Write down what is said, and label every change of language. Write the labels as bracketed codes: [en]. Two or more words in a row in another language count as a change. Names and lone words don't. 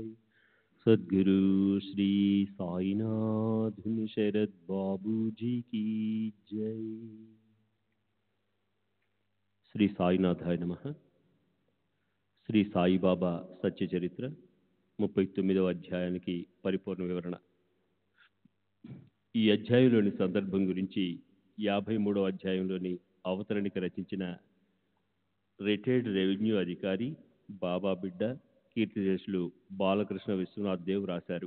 [hi] सद्गुरु श्री साईनाथ शरद बाबू जी की जय। [sa] శ్రీ సాయినాథాయ నమః. [te] శ్రీ సాయిబాబా సత్య చరిత్ర 39వ అధ్యాయానికి పరిపూర్ణ వివరణ. ఈ అధ్యాయంలోని సందర్భం గురించి 53వ అధ్యాయంలోని అవతరణిక రచించిన [en] retired revenue [te] అధికారి బాబా బిడ్డ కీర్తిశేషులు బాలకృష్ణ విశ్వనాథ్ దేవ్ రాశారు.